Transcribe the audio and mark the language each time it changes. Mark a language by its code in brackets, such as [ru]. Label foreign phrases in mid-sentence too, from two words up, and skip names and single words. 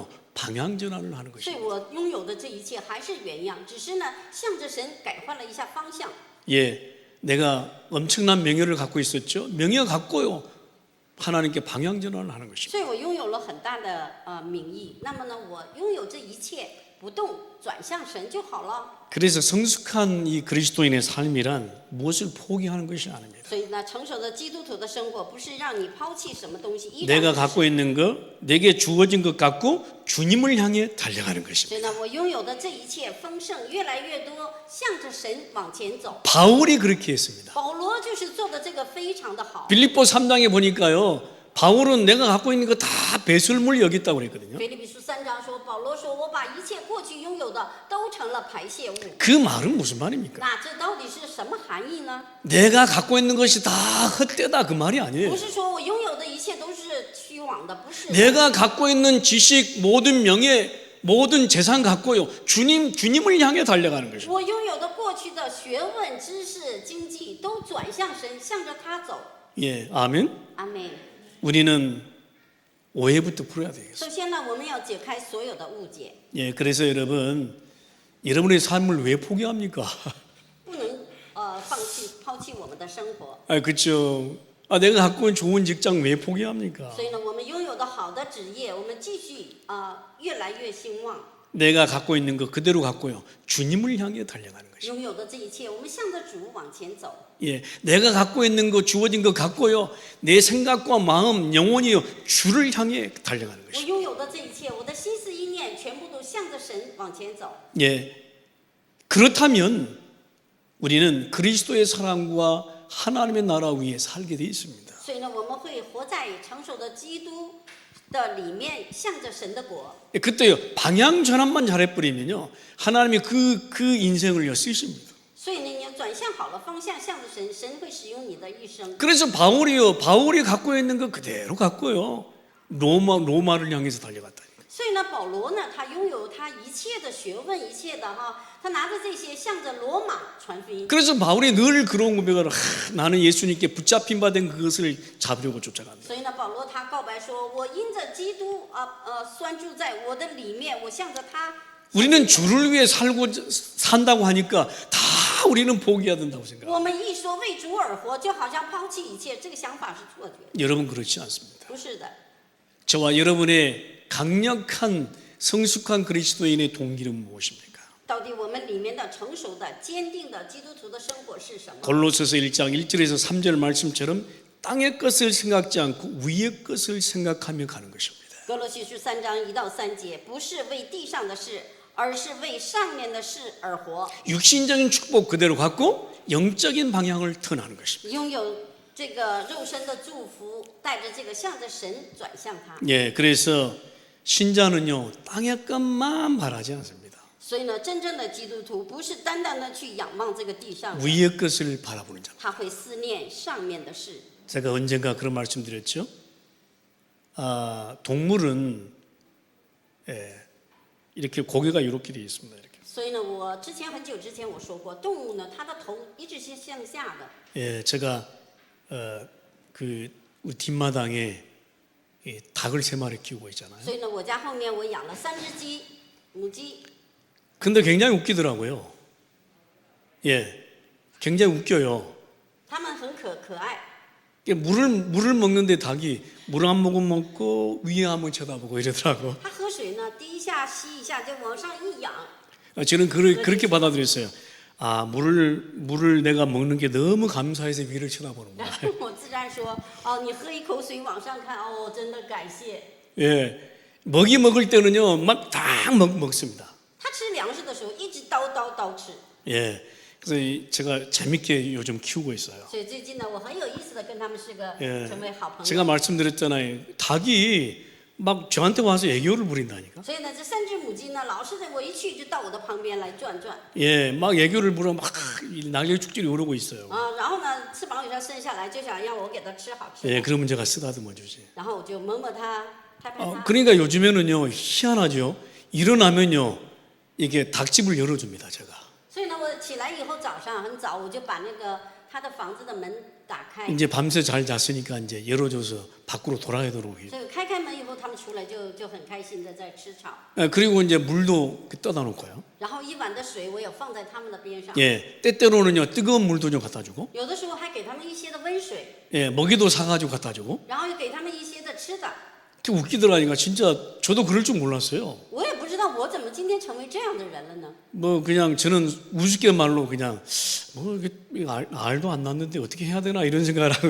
[ko] 방향 전환을 하는 [zh] 所以 [ko] 것입니다. [zh] 我拥有的这一切还是原样，只是呢，向着神改换了一下方向。 [ko] 예, 내가 엄청난 명예를 갖고 있었죠. 명예 갖고요. 하나님께 방향 전환을 하는 것입니다. [zh] 所以我拥有了很大的名义。那么呢，我拥有这一切，不动转向神就好了。 [ko] 그래서 성숙한 이 그리스도인의 삶이란 무엇을 포기하는 것이 아닙니다. [zh] 所以呢，成熟的基督徒的生活不是让你抛弃什么东西，依然 [ko] 내가 [zh] 是 [ko] 갖고 있는 것, 내게 주어진 것 갖고 주님을 향해 달려가는 [zh] 所 [ko] 것입니다. [zh] 以呢，我拥有的这一切丰盛越来越多，向着神往前走。 [ko] 바울이 그렇게 했습니다. [zh] 保罗就是做的这个非常的好。 [ko] 빌립보 3장에 보니까요. 바울은 내가 갖고 있는 거 다 배설물 여겼다고 그랬거든요. [zh] 腓立比书3章说，保罗说：“我把一切过去拥有的都成了排泄物。 [ko] 그 말은 무슨 말입니까? [zh] 那这到底是什么含义呢？ [ko] 내가 갖고 있는 것이 다 헛되다 그 말이 아니에요. [zh] 不是说我拥有的一切都是虚妄的，不是的。 [ko] 내가 갖고 있는 지식, 모든 명예 모든 재산 갖고요. 주님을 향해 달려가는 것입니다. [zh] 我拥有的过去的学问、知识、经济都转向神，向着他走。 [ko] 예, 아멘. [zh] 阿妹， [ko] 우리는 오해부터 풀어야 되겠어요. [zh] 首先呢，我们要解开所有的误解， [ko] 예, 그래서 여러분의 삶을 왜 포기합니까? [zh] 不能抛弃我们的生活。 [ko] 아, 그렇죠. 아, 내가 갖고 있는 좋은 직장 왜 포기합니까? [zh] 所以呢，我们拥有的好的职业，我们继续越来越兴旺。 [ko] 내가 갖고 있는 거 그대로 갖고요. 주님을 향해 달려가는 것이죠. [zh] 拥有的这一切，我们向着主往前走。 [ko] 예, 내가 갖고 있는 거 주어진 거 갖고요. 내 생각과 마음, 영혼이요. 주를 향해 달려가는 [zh] 我 [ko] 것이죠. [zh] 拥有的这一切，我的心思意念，全部都向着神往前走。 [ko] 예, 그렇다면 우리는 그리스도의 사랑과 하나님의 나라 위에 살게 되어 있습니다. [zh] 所以呢，我们会活在成熟的基督的里面，向着神的国。 [ko] 예, 그때요 방향 전환만 잘해버리면요 하나님이 그 인생을요 쓰십니다. [zh] 所以呢，你转向好了方向，向着神，神会使用你的一生。 [ko] 그래서 바울이 갖고 있는 거 그대로 갖고요 로마를 향해서 달려갔다. [zh] 所以呢，保罗呢，他拥有他一切的学问，一切的他拿着这些向着罗马传福音。 [ko] 그래서 바울이 늘 그런 고백을 나는 예수님께 붙잡힌 바 된 그것을 잡으려고 쫓아간다. [zh] 所以呢，保罗他告白说：“我因着基督拴住在我的里面，我向着他。” [ko] 우리는 주를 위해 산다고 하니까 다 우리는 포기해야 된다고 생각합니다. [zh] 我们一说为主而活，就好像抛弃一切，这个想法是错觉。 [ko] 여러분 그렇지 않습니다. [zh] 不是的， [ko] 저와 여러분의 강력한 성숙한 그리스도인의 동기는 무엇입니까? [zh] 到底我们里面的成熟的、坚定的基督徒的生活是什么？ [ko] 골로새서 1장 1절에서 3절 말씀처럼 땅의 것을 생각지 않고 위의 것을 생각하며 가는 것입니다. [zh] 哥罗西书3章1到3节，不是为地上的事，而是为上面的事而活。 [ko] 육신적인 축복 그대로 갖고 영적인 방향을 턴하는 것입니다. [zh] 拥有这个肉身的祝福，带着这个向着神转向他。 [ko] 예, 그래서 신자는요 땅의 것만 바라지 않습니다. [zh] 所以呢，真正的基督徒不是单单的去仰望这个地上的， [ko] 위의 것을 바라보는 자. [zh] 他会思念上面的事。 [ko] 제가 언젠가 그런 말씀드렸죠. 동물은 이렇게 고개가 이렇게 되어 있습니다. 이렇게. [zh] 所以呢，我之前很久之前我说过，动物呢，它的头一直是向下的。 [ko] 예, 제가 우리 뒷마당에 닭을 3마리 키우고 있잖아요. [zh] 所以呢，我家后面我养了3只鸡，母鸡。 [ko] 근데 굉장히 웃기더라고요. 예, 굉장히 웃겨요. [zh] 它们很可爱。 [ko] 물을 먹는데 닭이 물 한 모금 먹고 위에 한번 쳐다보고 이러더라고. [zh] 它喝水呢，滴一下吸一下，就往上一仰。 [ko] 저는 그렇게 받아들였어요. 아, 물을 내가 먹는 게 너무 감사해서 위를 쳐다보는구나. [zh] 我自然说，哦，你喝一口水往上看，哦，真的感谢。 [ko] 예, 먹이 먹을 때는요, 막 다 먹습니다. [zh] 它吃粮食的时候一直叨吃。 [ko] 예, 그래서 제가 재밌게 요즘 키우고 있어요. [zh] 所以最近呢，我很有意思的跟他们 [ko] 예, [zh] 成为好朋 [ko] 제가 [zh] 友。 [ko] 말씀드렸잖아요. 닭이 막 저한테 와서 애교를 부린다니까. [zh] 所以呢，这3只母鸡呢，老是的，我一去就到我的旁边来转转。 [ko] 예, 막 애교를 부려 막 날개 축질이 오르고 있어요. [zh] 然后呢，翅膀有时候伸下来，就想让我给它吃好吃。 [ko] 예, 그러면 제가 쓰다듬어 주지. [zh] 然后我就摸摸它，拍拍它。 [ko] 그러니까 요즘에는요, 희한하죠. 일어나면요, 이게 닭집을 열어줍니다, 제가. [zh] 所以呢，我起来以后早上很早，我就把那个它的房子的门打开。 [ko] 이제 밤새 잘 잤으니까 이제 열어줘서 밖으로 돌아가도록 해요. [zh] 所以开门以后，他们出来就很开心的在吃草。 [ko] 그리고 이제 물도 떠다 놓고요. [zh] 然后一碗的水我也放在他们的边上。 [ko] 예, 때때로는요, 뜨거운 물도 좀 갖다 주고, [zh] 有的时候还给他们一些的温水， [ko] 예, 먹이도 사가지고 갖다 주고. [zh] 然后又给他们一些的吃的。 [ko] 웃기더라니까 진짜 저도 그럴 줄 몰랐어요. [zh] 我也不知道我怎么今天成为这样的人了呢？ [ko] 뭐 그냥 저는 우습게 말로 그냥 뭐 이게 알도 안 났는데 어떻게 해야 되나 이런 생각을 하고